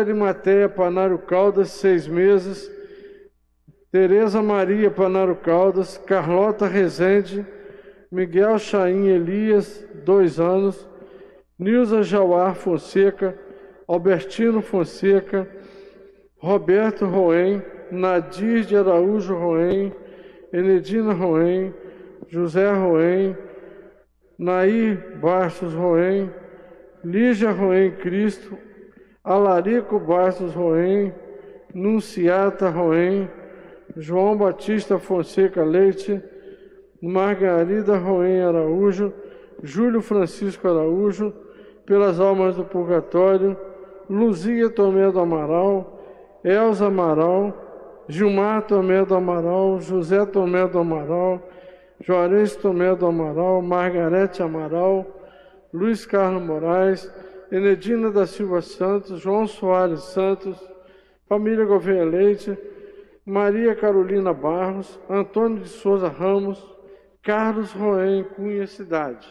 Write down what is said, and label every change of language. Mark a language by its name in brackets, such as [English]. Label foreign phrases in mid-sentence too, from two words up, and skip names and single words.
[Portuguese] Arimateia Panaro Caldas, 6 meses, Tereza Maria Panaro Caldas, Carlota Rezende, Miguel Chaim Elias, 2 anos, Nilza Jauar Fonseca, Albertino Fonseca, Roberto Roem, Nadir de Araújo Roem, Enedina Roem, José Roem, Nair Bastos Roem, Lígia Roem Cristo, Alarico Bastos Roem, Nunciata Roem, João Batista Fonseca Leite, Margarida Roem Araújo, Júlio Francisco Araújo, pelas almas do purgatório, Luzia Tomé do Amaral, Elza Amaral, Gilmar Tomé do Amaral, José Tomé do Amaral, Juarez Tomé do Amaral, Margarete Amaral, Luiz Carlos Moraes, Enedina da Silva Santos, João Soares Santos, família Gouveia Leite, Maria Carolina Barros, Antônio de Souza Ramos, Carlos Roém Cunha Cidade.